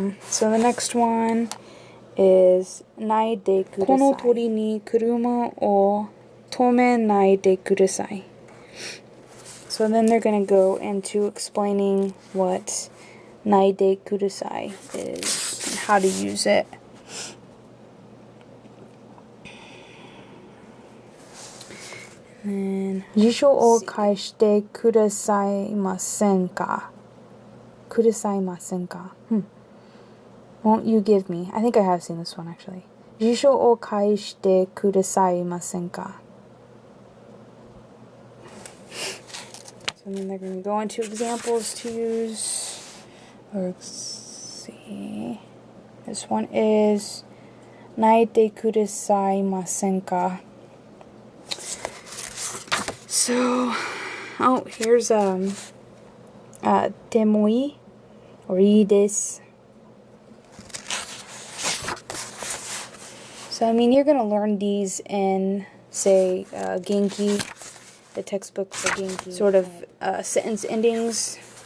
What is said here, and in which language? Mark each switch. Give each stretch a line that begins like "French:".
English: So the next one is ないでください.
Japanese: この通りに車を止めないでください.
English: So then they're going to go into explaining what ないでください is and how to use it. And then
Japanese: 辞書を返してくださいませんか? くださいませんか?
English: Won't you give me? I think I have seen this one actually.
Japanese: 辞書を返してくださいませんか?
English: So then they're going to go into examples to use. Let's see. This one is ないでくださいませんか? So, oh, here's temoi orいいです. So, I mean, you're going to learn these in, say, Genki, the textbook for Genki, sort of sentence endings.